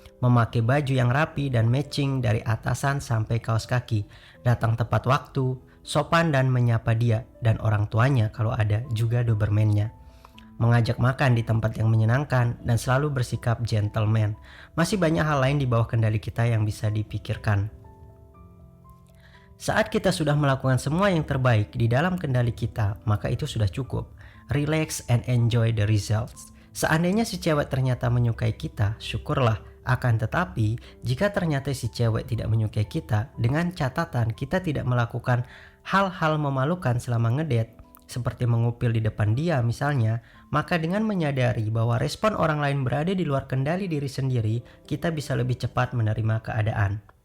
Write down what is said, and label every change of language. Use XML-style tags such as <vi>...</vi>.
<id>Memakai baju yang rapi dan matching dari atasan sampai kaos kaki, datang tepat waktu, sopan dan menyapa dia dan orang tuanya kalau ada juga Doberman-nya. Mengajak makan di tempat yang menyenangkan, dan selalu bersikap gentleman. Masih banyak hal lain di bawah kendali kita yang bisa dipikirkan. Saat kita sudah melakukan semua yang terbaik di dalam kendali kita, maka itu sudah cukup.</id> <en>Relax and enjoy the results.</en> <id>Seandainya si cewek ternyata menyukai kita, syukurlah. Akan tetapi, jika ternyata si cewek tidak menyukai kita, dengan catatan kita tidak melakukan hal-hal memalukan selama ngedate, seperti mengupil di depan dia misalnya, maka dengan menyadari bahwa respon orang lain berada di luar kendali diri sendiri, kita bisa lebih cepat menerima keadaan.</id>